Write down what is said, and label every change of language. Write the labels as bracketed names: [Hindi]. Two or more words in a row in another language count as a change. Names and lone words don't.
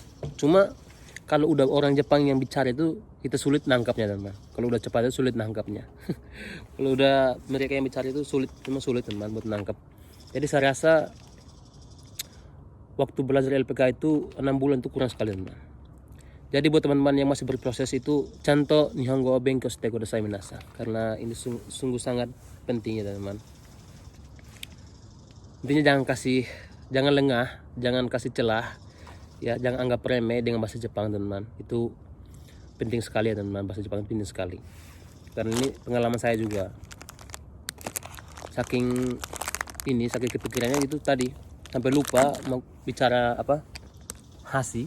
[Indonesian] Cuma kalau udah orang Jepang yang bicara itu kita sulit nangkapnya teman. Kalau udah cepat itu sulit nangkapnya. Kalau udah mereka yang bicara itu memang sulit teman buat nangkap. Jadi saya rasa waktu belajar LPK itu 6 bulan itu kurang sekali teman. Jadi buat teman-teman yang masih berproses itu, [Japanese] ちゃんと 日本語 を 勉強 して ください 皆さん, [Indonesian] karena ini sungguh sangat penting ya teman. Intinya jangan lengah, jangan kasih celah, ya jangan anggap remeh dengan bahasa Jepang teman. Itu penting sekali ya teman, bahasa Jepang penting sekali. Karena ini pengalaman saya juga. Saking kepikirannya gitu tadi, sampai lupa mau bicara apa hasi.